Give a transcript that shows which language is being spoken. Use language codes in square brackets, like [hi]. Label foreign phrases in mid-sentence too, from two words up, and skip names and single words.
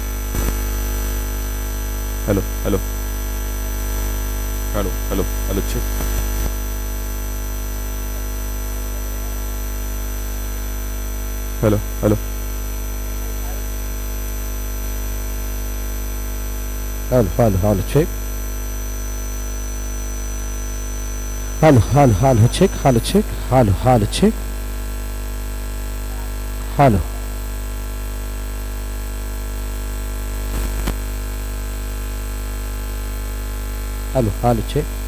[en] hello hello hello hello hello check hello hello Hello, hello, hello, check. Hello, hello, hello, check, hello, check, hello, hello, check. Hello. Hello, hello, check.